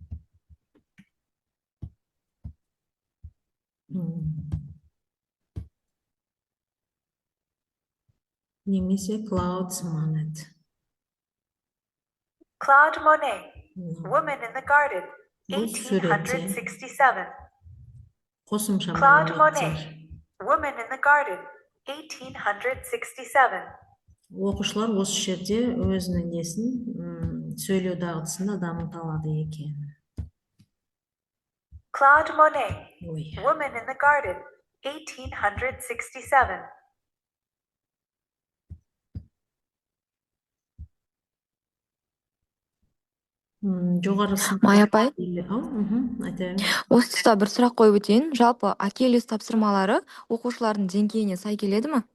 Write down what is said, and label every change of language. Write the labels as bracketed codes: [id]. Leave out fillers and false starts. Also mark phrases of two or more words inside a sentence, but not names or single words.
[kk] Немесе Claude Monet. Claude Monet, Woman in the Garden, 1867. Қосымша Claude мәліметтер. Monet, Woman in the Garden, 1867. Оқушылар осы жерде өзінің несін сөйлеу дағдысында дамыта алады екен. Claude Monet, Ой. Woman in the Garden, 1867. Жоғары сынып. Майя апай, айтайын. осы тұста бір сұрақ қойып өтейін. Жалпы Акелис тапсырмалары оқушылардың деңгейіне сай келеді ме?